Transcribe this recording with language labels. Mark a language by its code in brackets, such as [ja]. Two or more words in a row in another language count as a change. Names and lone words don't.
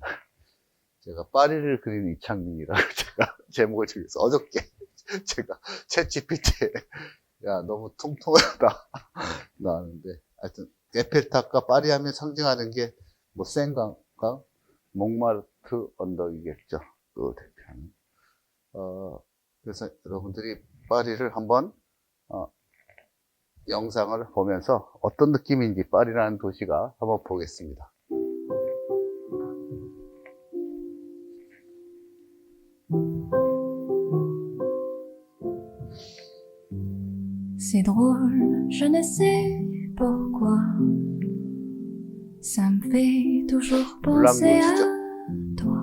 [ko] 제가 파리를 그리는 이창민이라고 제가 제목을 정해서 어저께 제가 챗GPT에 야 너무 통통하다 나왔는데, 하여튼 에펠탑과 파리 하면 상징하는 게 센강과 몽마르트 언덕이겠죠. 그 대표는. 그래서 여러분들이 파리를 한번 영상을 보면서 어떤 느낌인지 파리라는 도시가 한번 보겠습니다. [fr] C'est drôle, je ne sais pourquoi. Ça me fait toujours penser à toi.